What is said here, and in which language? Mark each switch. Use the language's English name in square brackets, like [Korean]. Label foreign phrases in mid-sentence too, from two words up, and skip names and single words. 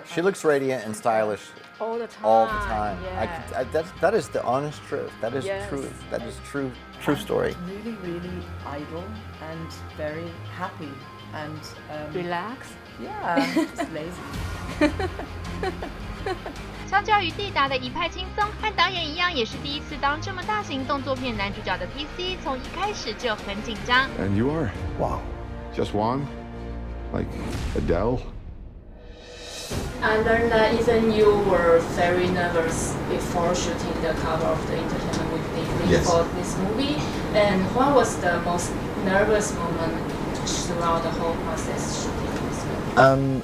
[English] She looks radiant and stylish all the time. All the time. Yeah. That is the honest truth. That is Yes. true. That is true story. Really idle and very happy and Relax. yeah, just lazy. [Chinese] 相较于蒂达的一派輕鬆，和導演一樣，也是第一次當這麼大型動作片男主角的 TC， 從一開始就很緊張。 [English] And you are? Wow. Just one? Like Adele? I learned that even you were very nervous before shooting the cover of the Entertainment Weekly Yes. for this movie. And what was the most nervous moment throughout the whole process shooting this film?